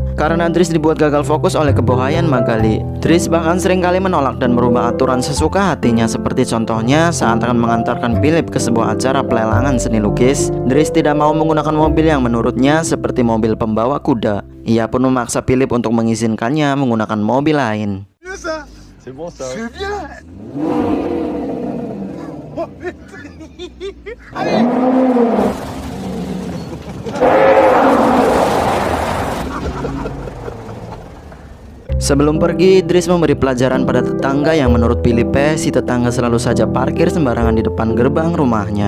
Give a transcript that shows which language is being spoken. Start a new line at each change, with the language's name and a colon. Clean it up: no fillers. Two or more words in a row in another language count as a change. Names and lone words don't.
Indonesian: Karena Dries dibuat gagal fokus oleh kebohaian Magali, Dries bahkan seringkali menolak dan merubah aturan sesuka hatinya. Seperti contohnya saat akan mengantarkan Philip ke sebuah acara pelelangan seni lukis, Dries tidak mau menggunakan mobil yang menurutnya seperti mobil pembawa kuda. Ia pun memaksa Philip untuk mengizinkannya menggunakan mobil lain.
French: C'est bon ça. C'est bien.
Indonesian: Sebelum pergi, Dries memberi pelajaran pada tetangga yang menurut Philip, si tetangga selalu saja parkir sembarangan di depan gerbang rumahnya.